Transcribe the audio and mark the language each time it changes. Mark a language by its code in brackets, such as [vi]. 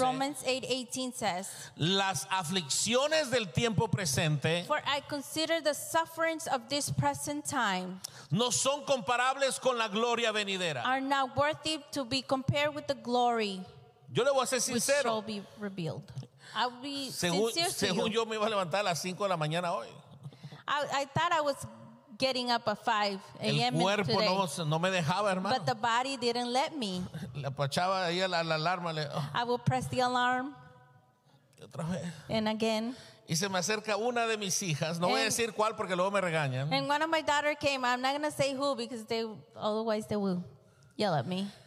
[en] Romans 8:18 says. [es] Las aflicciones del tiempo presente. [en] For I consider the sufferings of this present time. [es] No son comparables con la gloria venidera. [en] Are not worthy to be compared with the glory. [es] Yo le voy a ser sincero. [en] Which shall be revealed. I'll be [es] según, [en] sincere to [es] según [en] you. [es] Yo me iba a levantar a las 5 de la mañana hoy. [en] I thought I was getting up at 5 a.m. [es] El cuerpo [en] today. [es] No me dejaba, hermano. [en] But the body didn't let me. [es] Le apachaba ahí la alarma. [en] I would press the alarm. [es] Y otra vez. [en] And again. [es] Y se me acerca una de mis hijas. No voy a decir cuál porque luego me regañan. [en] And one of my daughter came. I'm not going to say who because they otherwise they will yell at me.